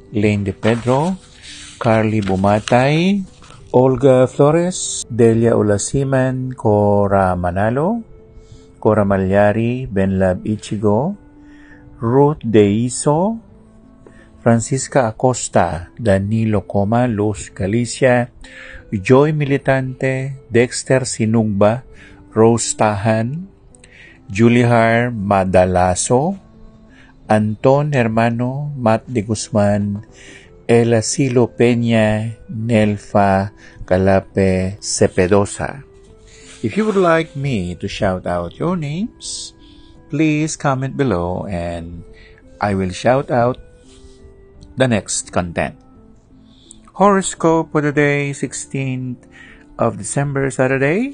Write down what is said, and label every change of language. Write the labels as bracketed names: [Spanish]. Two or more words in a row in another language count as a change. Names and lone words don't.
[English] De Pedro, Carly Bumatay, Olga Flores, Delia Olasiman, Cora Manalo, Cora Malyari, Benlab Ichigo, Ruth Deiso, Francisca Acosta, Danilo Coma, Luz Galicia, Joy Militante, Dexter Sinugba, Rose Tahan, Julihar Madalaso, Anton Hermano, Matt De Guzman, Ela Silo Peña, Nelfa Calape Cepedosa. If you would like me to shout out your names, please comment below and I will shout out the next content. Horoscope for the day, 16th of December, Saturday.